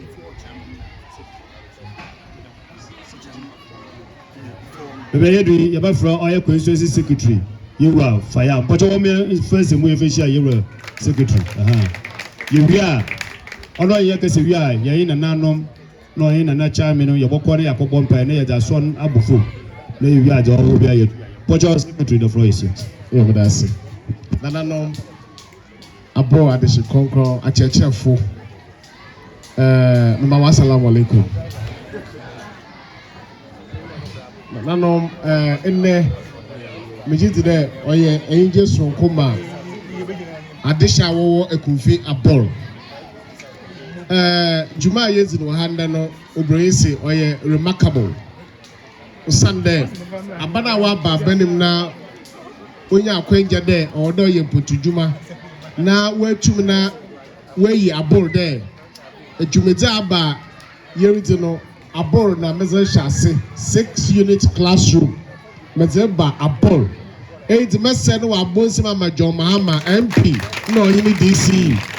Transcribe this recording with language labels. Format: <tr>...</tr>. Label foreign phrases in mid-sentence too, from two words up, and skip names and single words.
<ak>baabi a yɛdu yi yɛbɛfrɛ ɔyɛ constituency secretary yɛwura faya mpɔkyɛ wɔn fɛnsɛ mu yɛfɛ hyia yɛwura secretary yɛwie a ɔno ɔyɛ kɛsɛ wie a yɛyi nananom na ɔyɛ nana kyame no yɛbɔkɔ ne yɛakɔbɔ mpae na yɛde asɔ abofo na yɛwie a gya ɔwɔ bi a yɛdu mpɔkyɛ</ak> <en>secretary the floor is yours.</en> <ak>yɛwɔ ase nananom Abor adehye kronkron akyerɛkyerɛfo</ak> <en>number one</en> <ar>assalamu alaikum</ar> <ak>nananom nnɛ megye di dɛ ɔyɛ ɛyingye soronko ma adehye a wɔwɔ Ekumfi Abor dwuma a yɛdzi no wɔ ha nnɛ no obìnrin si ɔyɛ remarkable osan dɛ aba no a wɔaba abanim na onye akwangya dɛ ɔwɔ dɛ ɔyɛ mpotudwuma na wɔatum na wɔayi Abor dɛ adwumadzi aba yɛredzi no Abor na medze hyɛ ase 6-unit classroom medze ba Abor ɛyiti mɛsɛ no wɔ abonsim ama John Mahama MP na ɔyɛ ne DC</ak>